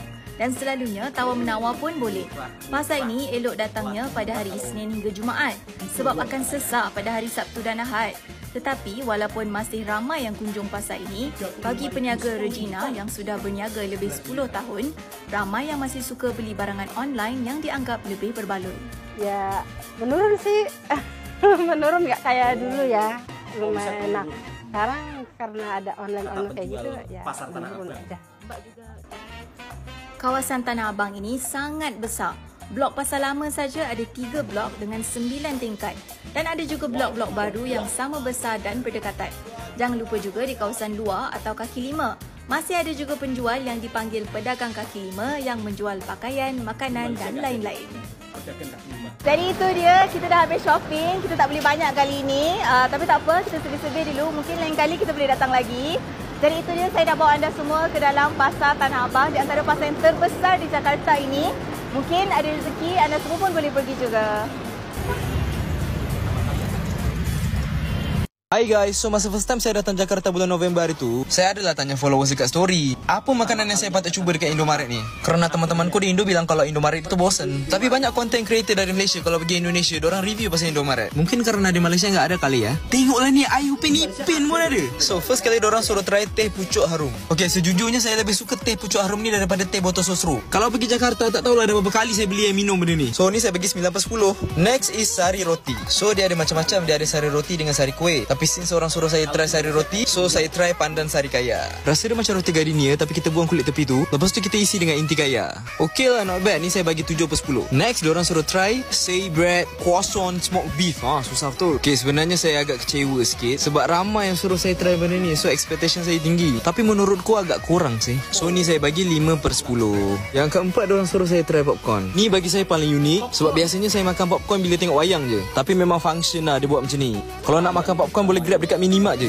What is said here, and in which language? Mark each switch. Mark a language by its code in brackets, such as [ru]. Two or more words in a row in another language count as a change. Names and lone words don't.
[ms] Dan selalunya tawar-menawar pun boleh. Pasar ini elok datangnya pada hari Isnin hingga Jumaat sebab akan sesak pada hari Sabtu dan Ahad. Tetapi walaupun masih ramai yang kunjung pasar ini, bagi peniaga Regina yang sudah berniaga lebih 10 tahun, ramai yang masih suka beli barangan online yang dianggap lebih berbaloi. [id] Ya, menurun sih. Menurun nggak kayak dulu ya. Lumayan. Nah, sekarang karena ada online kayak gitu, ya [ms] Pasar Tanah Abang. Kawasan Tanah Abang ini sangat besar. Blok pasar lama saja ada 3 blok dengan 9 tingkat. Dan ada juga blok-blok baru yang sama besar dan berdekatan. Jangan lupa juga di kawasan luar atau kaki lima. Masih ada juga penjual yang dipanggil pedagang kaki lima yang menjual pakaian, makanan dan lain-lain. Jadi itu dia, kita dah habis shopping. Kita tak beli banyak kali ini. Tapi tak apa, kita sedih-sedih dulu. Mungkin lain kali kita boleh datang lagi. Jadi itu dia, saya dah bawa anda semua ke dalam Pasar Tanah Abang. Di antara pasar yang terbesar di Jakarta ini. Mungkin ada rezeki, anda semua pun boleh pergi juga. [en] Hai guys, [ms] so masa [en] first time [ms] saya datang Jakarta bulan November itu, saya adalah tanya followers dekat story, apa makanan yang saya patut cuba dekat Indomaret ni? [id] Kerana teman-temanku di Indo bilang kalau Indomaret itu bosen. [ms] Tapi banyak content creator dari Malaysia kalau pergi Indonesia, diorang review pasal Indomaret. Mungkin kerana di Malaysia [id] enggak ada kali ya. [ms] Tengoklah ni, air Upin Ipin pun ada. So first kali diorang suruh try teh pucuk harum. Okay, sejujurnya saya lebih suka teh pucuk harum ni daripada teh botol sosro. Kalau pergi Jakarta tak tahulah ada berapa kali saya beli yang minum benda ni. So ni saya bagi 9/10. [en] Next is [ms] sari roti. So dia ada macam-macam, dia ada sari roti dengan sari kuih. Tapi since orang suruh saya try sari roti, so saya try pandan sari kaya. Rasa dia macam roti gardenia tapi kita buang kulit tepi tu, lepas tu kita isi dengan inti kaya. Okay lah, [en] not bad. [ms] Ni saya bagi 7/10. Next, diorang suruh try say bread, croissant, smoked beef. Susah betul. Okay, sebenarnya saya agak kecewa sikit sebab ramai yang suruh saya try benda ni, so expectation saya tinggi. [id] Tapi menurutku agak kurang sih. [ms] So ni saya bagi 5/10. Yang keempat, diorang suruh saya try popcorn. Ni bagi saya paling unik sebab biasanya saya makan popcorn bila tengok wayang je. Tapi memang function lah dia buat macam ni. Kalau nak makan popcorn boleh grab dekat minimart je.